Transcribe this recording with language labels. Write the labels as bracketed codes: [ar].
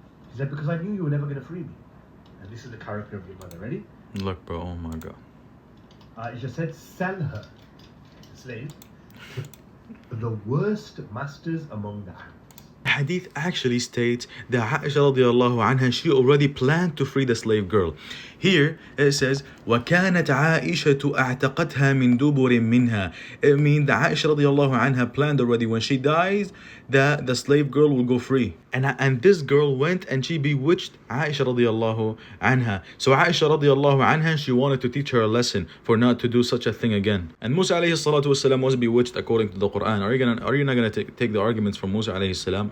[en] She said, because I knew you were never going to free me. And this is the character of your mother. Ready? Look, bro, oh my god. Aisha said, sell her, the slave, to the worst masters among the Arabs. Hadith actually states that Aisha radiallahu anha, she already planned to free the slave girl. Here it says [ar] وَكَانَتْ عَائِشَةُ أَعْتَقَتْهَا مِنْ دُبُرٍ مِنْهَا. [en] It means that Aisha radiallahu anha planned already when she dies that the slave girl will go free. And this girl went and she bewitched Aisha radiallahu anha. So Aisha radiallahu anha, she wanted to teach her a lesson for not to do such a thing again. And Musa alayhi salatu wasalam was bewitched according to the Quran. Are you not gonna take the arguments from Musa alayhi salam?